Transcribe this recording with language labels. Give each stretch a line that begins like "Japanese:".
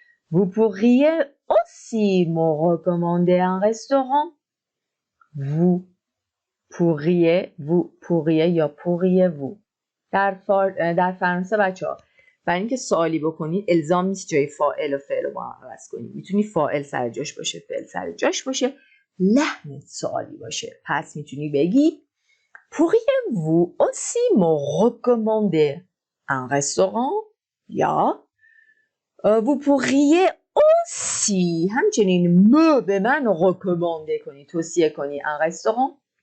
French: Vous pourriez aussi me recommander un restaurant. Vous pourriez
Persian: یا
French: pourriez-vous.
Persian: در فرانسه بچه ها برای اینکه سوالی بکنید الزام نیست جای فاعل و فعل رو با هم عوض کنید. میتونی فاعل سر جاش باشه، فعل سر جاش باشه، لحن سوالی باشه. پس میتونی بگی
French: pourriez-vous aussi me recommander un restaurant؟
Persian: یا
French: vous pourriez aussi
Persian: همچنین به من
French: recommander
Persian: کنی، توصیه کنی
French: un restaurant.